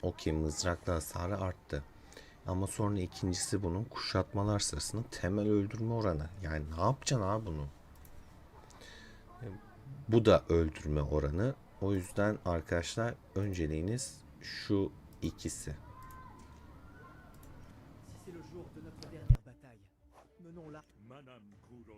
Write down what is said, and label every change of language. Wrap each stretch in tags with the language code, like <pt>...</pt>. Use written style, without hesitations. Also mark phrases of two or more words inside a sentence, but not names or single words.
<tr>Okey, mızrakla hasarı arttı. Ama sonra ikincisi bunun kuşatmalar sırasında temel öldürme oranı. Yani ne yapacaksın abi bunu? Bu da öldürme oranı. O yüzden arkadaşlar önceliğiniz şu ikisi.</tr> <fr>Si c'est le jour de notre dernière bataille, menons-la.</fr> <fa>منم کوروش.</fa>